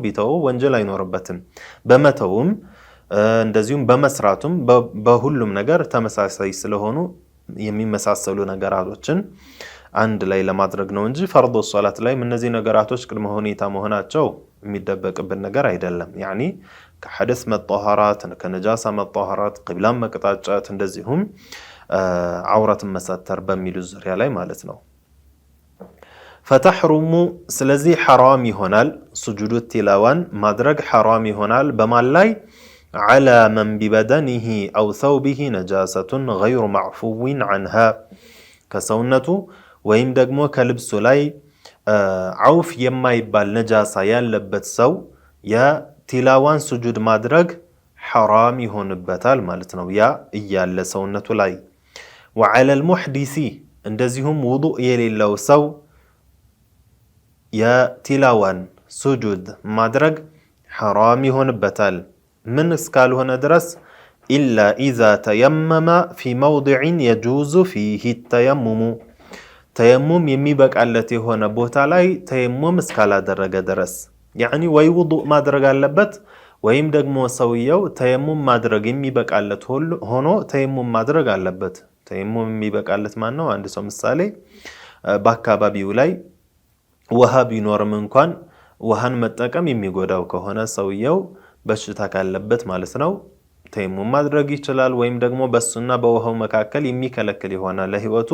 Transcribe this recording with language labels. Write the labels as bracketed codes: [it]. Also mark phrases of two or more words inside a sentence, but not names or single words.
[am] ቢተው ወንጀል አይኖርበትም በመተውም እንደዚሁም በመስራቱም በሁሉም ነገር ተመሳሳይ ስለሆኑ የሚመሳሰሉ ነገራቶችን አንድ ላይ ለማድረግ ነው እንጂ ፈርድ ሶላት ላይ እነዚህ ነገራቶች ቅድመ ሁኔታ መሆናቸው የሚደበቅብን ነገር አይደለም يعني ከሐደስ መطهራት ከነጃሳ መطهራት ቂብላን መቅጣጫት እንደዚሁም አውራትን መሳተር በሚሉ ዙሪያ ላይ ማለት ነው فتحرم ስለዚህ حرام ይሆናል [ar] سجود التلاوان [am] ማድረግ حرام ይሆናል በማን ላይ على [ar] من ببدنه أو ثوبه نجاسة غير معفو عنها [am] ከሰውነቱ ወይም ደግሞ ከልብሱ ላይ አውፍ የማይባል ነጃሳ ያለበት ሰው የቲላዋን ስጁድ ማድረግ حرام ይሆንበታል ማለት ነው ያ እያለ ሰውነቱ ላይ [ar] وعلى المحدث [am] እንደዚሁም ውዱእ የሌለው ሰው የቲላዋን ስጁድ ማድረግ حرام ይሆንበታል ምን እስካልሆነ ድረስ [ar] إلا إذا تيمم في موضع يجوز فيه التيمم تيمم [am] የሚበቃለት የሆነ ቦታ ላይ ተየሙም እስካላደረገ ድረስ يعني ወይ ውዱእ ማድረግ አለበት ወይም ደግሞ ሰውየው ተየሙም ማድረግ የሚበቃለት ሆኖ ተየሙም ማድረግ አለበት ተየሙም የሚበቃለት ማን ነው አንድ ሰው ምሳሌ በአካባቢው ላይ ውሃ ቢኖርም እንኳን ውሃን መጠቀም የሚጎዳው ከሆነ ሰውየው በሽታ ካለበት ማለት ነው ተይሙም ማድረግ ይችላል። ወይም ደግሞ በሱና በውሃው መካከል የሚከለክል የሆነ ለህይወቱ